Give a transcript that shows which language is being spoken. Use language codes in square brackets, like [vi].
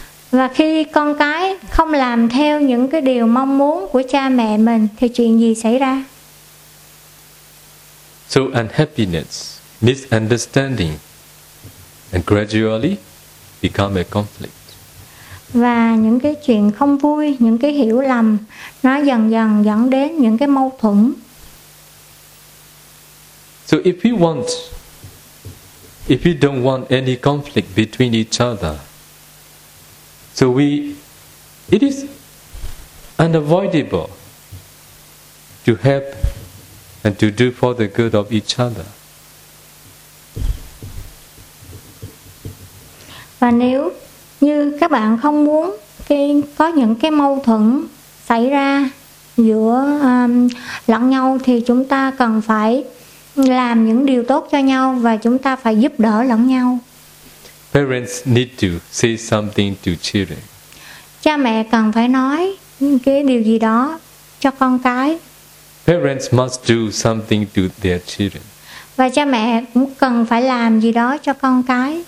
[vi] Và khi con cái không làm theo những cái điều mong muốn của cha mẹ mình thì chuyện gì xảy ra? [en] So unhappiness, misunderstanding, and gradually become a conflict. [vi] Và những cái chuyện không vui, những cái hiểu lầm, nó dần dần dẫn đến những cái mâu thuẫn. [en] So if we don't want any conflict between each other, so it is unavoidable to help and to do for the good of each other. [vi] Và nếu như các bạn không muốn có những cái mâu thuẫn xảy ra giữa lẫn nhau thì chúng ta cần phải làm những điều tốt cho nhau và chúng ta phải giúp đỡ lẫn nhau. [en] Parents need to say something to children. [vi] Cha mẹ cần phải nói cái điều gì đó cho con cái. [en] Parents must do something to their children. [vi] Và cha mẹ cũng cần phải làm gì đó cho con cái.